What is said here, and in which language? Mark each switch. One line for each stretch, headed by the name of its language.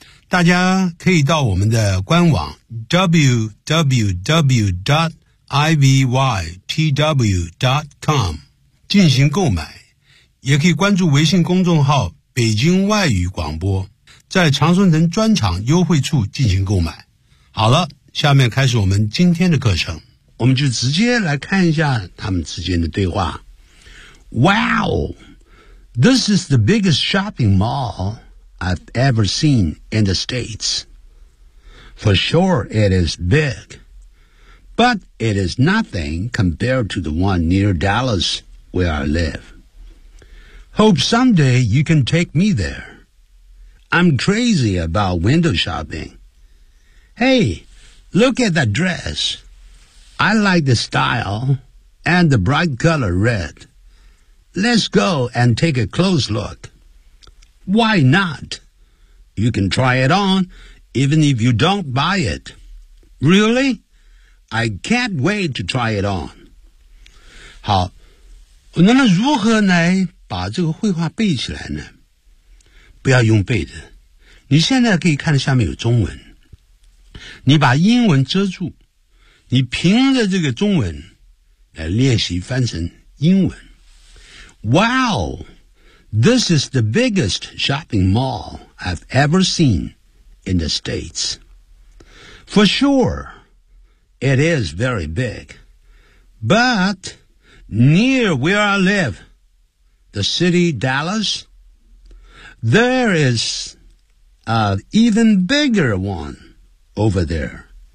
Chinese: 大家可以到我们的官网 www.ivytw.com 进行购买，也可以关注微信公众号北京外语广播，在长春藤专场优惠处进行购买。好了，下面开始我们今天的课程，我们就直接来看一下他们之间的对话。
English: Wow, this is the biggest shopping mallI've ever seen in the States. For sure it is big, but it is nothing compared to the one near Dallas where I live. Hope someday you can take me there. I'm crazy about window shopping. Hey, look at that dress. I like the style and the bright color red. Let's go and take a close look. Why not? You can try it on, even if you don't buy it. Really? I can't wait to try it on.
Chinese: 好，那么如何来把这个绘画背起来呢？不要用背的，你现在可以看到下面有中文，你把英文遮住，你凭着这个中文来练习翻成英文。
English: Wow, this is the biggest shopping mall I've ever seen in the States. For sure, it is very big. But near where I live, the city Dallas, there is an even bigger one over there.